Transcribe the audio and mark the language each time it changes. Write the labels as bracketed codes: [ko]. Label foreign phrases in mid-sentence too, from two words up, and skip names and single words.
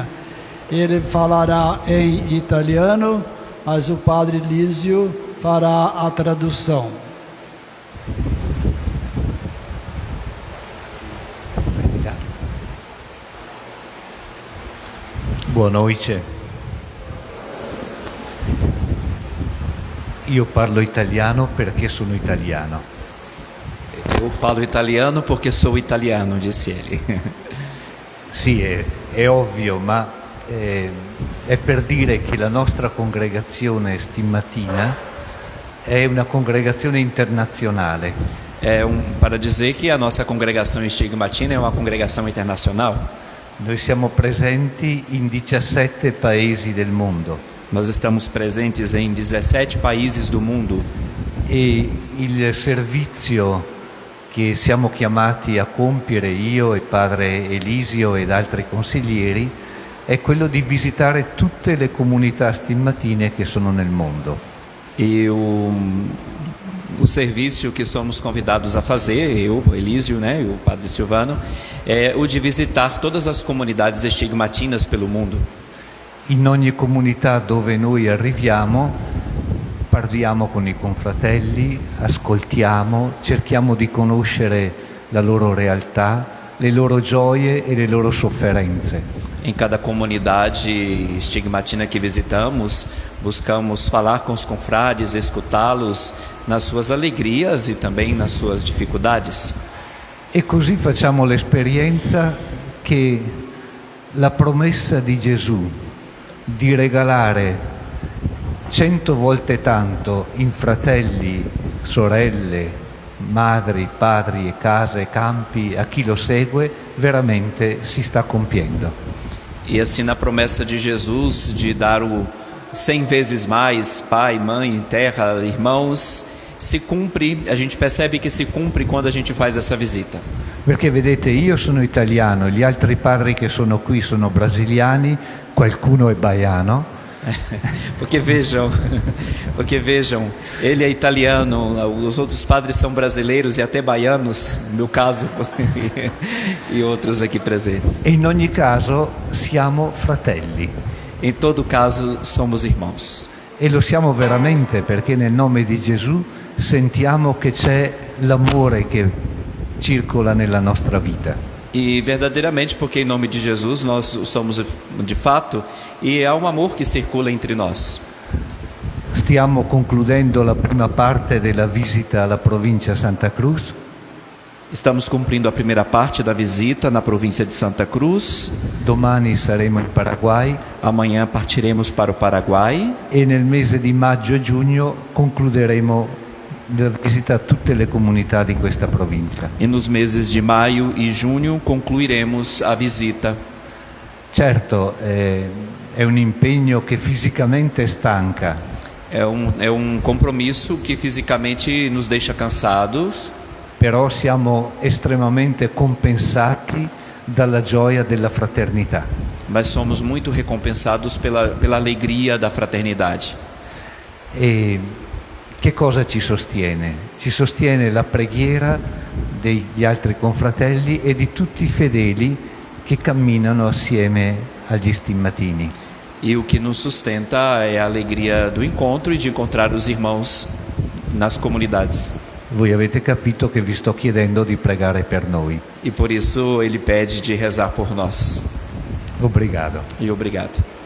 [pt] Ele falará em italiano, mas o Padre Lísio fará a tradução. Boa noite. [it] Io parlo italiano perché sono italiano. [pt] Eu falo italiano porque sou italiano, disse ele. [it] Sì, è ovvio, ma è per dire che la nostra congregazione stigmatina è una congregazione internazionale. [pt] Para dizer que a nossa congregação estigmatina é uma congregação internacional. [it] Noi siamo presenti in 17 paesi del mondo. [pt] Nós estamos presentes em 17 países do mundo. [it] E il servizio che siamo chiamati a compiere io e Padre Elisio ed altri consiglieri è quello di visitare tutte le comunità stigmatine che sono nel mondo. [pt] E o serviço que somos convidados a fazer, eu, o Elísio, né, e o Padre Silvano, é o de visitar todas as comunidades estigmatinas pelo mundo. [it] In ogni comunità dove noi arriviamo parliamo con i confratelli, ascoltiamo, cerchiamo di conoscere la loro realtà, le loro gioie e le loro sofferenze. [pt] Em cada comunidade estigmatina que visitamos, buscamos falar com os confrades, escutá-los nas suas alegrias e também nas suas dificuldades. [it] E così facciamo l'esperienza che la promessa di Gesù di regalare 100 volte tanto in fratelli, sorelle, madri, padri e case e campi a chi lo segue veramente si sta compiendo. [pt] E assim na promessa de Jesus de dar o 100 vezes mais pai, mãe, terra, irmãos, se cumpre, a gente percebe que se cumpre quando a gente faz essa visita. [it] Perché vedete, io sono italiano, gli altri padri che sono qui sono brasiliani, qualcuno è baiano. [pt] Porque vejam, ele é italiano, os outros padres são brasileiros e até baianos, no meu caso, e outros aqui presentes. [it] E in ogni caso siamo fratelli. [pt] Em todo caso, somos irmãos. [it] E lo siamo veramente perché nel nome di Gesù sentiamo che c'è l'amore che circola nella nostra vita. [pt] E verdadeiramente porque em nome de Jesus nós somos de fato e há um amor que circula entre nós. [it] Stiamo concludendo la prima parte della visita alla provincia Santa Cruz. [pt] Estamos cumprindo a primeira parte da visita na província de Santa Cruz. [it] Domani saremo in Paraguay. [pt] Amanhã partiremos para o Paraguai. [it] E nel mese di maggio e giugno concluderemo la visita a tutte le comunità di questa provincia. [pt] E nos meses de maio e junho concluiremos a visita. [it] Certo, è un impegno che fisicamente stanca. [pt] É um compromisso que fisicamente nos deixa cansados. [it] Però siamo estremamente compensati dalla gioia della fraternità. [pt] Mas somos muito recompensados pela alegria da fraternidade. [it] E che cosa ci sostiene? Ci sostiene la preghiera degli altri confratelli e di tutti i fedeli che camminano assieme agli stigmatini. [pt] E o que nos sustenta é a alegria do encontro e de encontrar os irmãos nas comunidades. [it] Voi avete capito che vi sto chiedendo di pregare per noi. [pt] E por isso ele pede de rezar por nós. Obrigado. E obrigado.